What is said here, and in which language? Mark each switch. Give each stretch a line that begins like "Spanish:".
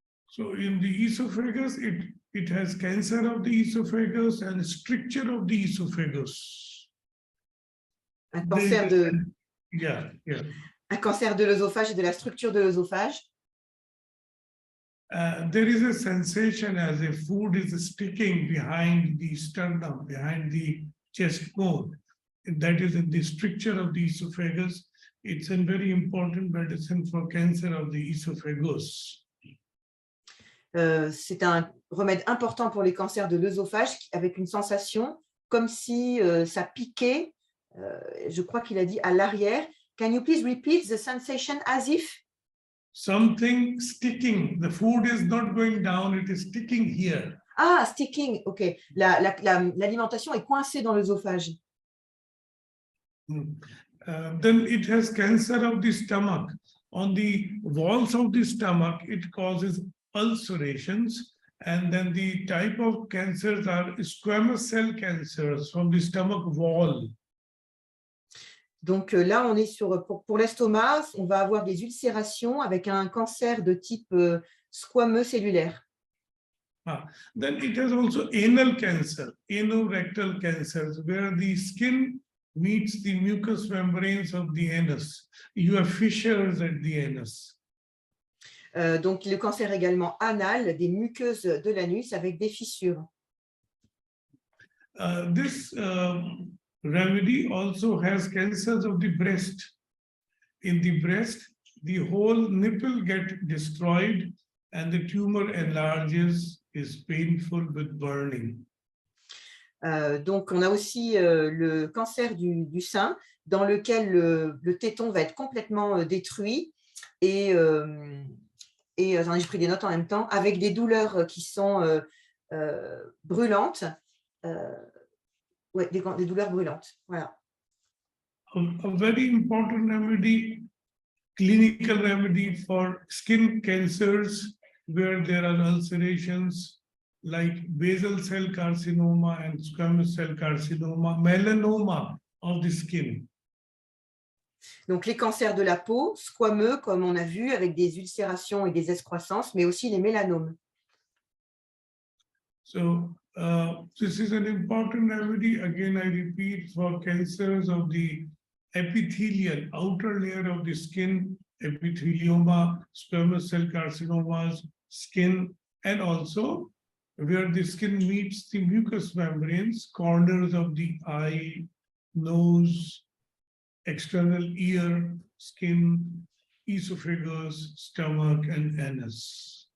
English: So, in the esophagus, it has cancer of the esophagus and stricture of the esophagus.
French: Un cancer de, un cancer de l'œsophage et de la structure de l'œsophage.
English: There is a sensation as if food is sticking behind the sternum, behind the chest bone. That is in the stricture of the esophagus. It's a very important medicine for cancer of the esophagus.
French: C'est un remède important pour les cancers de l'œsophage avec une sensation comme si ça piquait, je crois qu'il a dit à l'arrière.
English: Can you please repeat the sensation as if? Something sticking. The food is not going down, it is sticking here. Ah, sticking, ok.
French: L'alimentation est coincée dans l'œsophage.
English: Then it has cancer of the stomach. On the walls of the stomach, it causes ulcerations. And then the type of cancers are squamous cell cancers from the stomach wall.
French: Donc là, on est sur, pour l'estomac, on va avoir des ulcérations avec un cancer de type squameux cellulaire.
English: Then it has also anal cancer, anorectal cancers, where the skin meets the mucous membranes of the anus. You have fissures at the anus.
French: Donc le cancer également anal, des muqueuses de l'anus avec des fissures.
English: This remedy also has cancers of the breast. In the breast, the whole nipple gets destroyed and the tumor enlarges, is painful with burning.
French: Donc, on a aussi le cancer du sein dans lequel le téton va être complètement détruit et j'en ai pris des notes en même temps, avec des douleurs qui sont brûlantes. Ouais, des douleurs brûlantes. Voilà.
English: A very important remedy, clinical remedy for skin cancers where there are ulcerations, like basal cell carcinoma and squamous cell carcinoma, melanoma of the skin.
French: Donc, les cancers de la peau, squameux, comme on a vu, avec des ulcérations et des excroissances, mais aussi les mélanomes.
English: So this is an important remedy. Again, I repeat, for cancers of the epithelial, outer layer of the skin, epithelioma, squamous cell carcinomas, skin, and also where the skin meets the mucous membranes, corners of the eye, nose, external ear, skin, esophagus, stomach, and anus.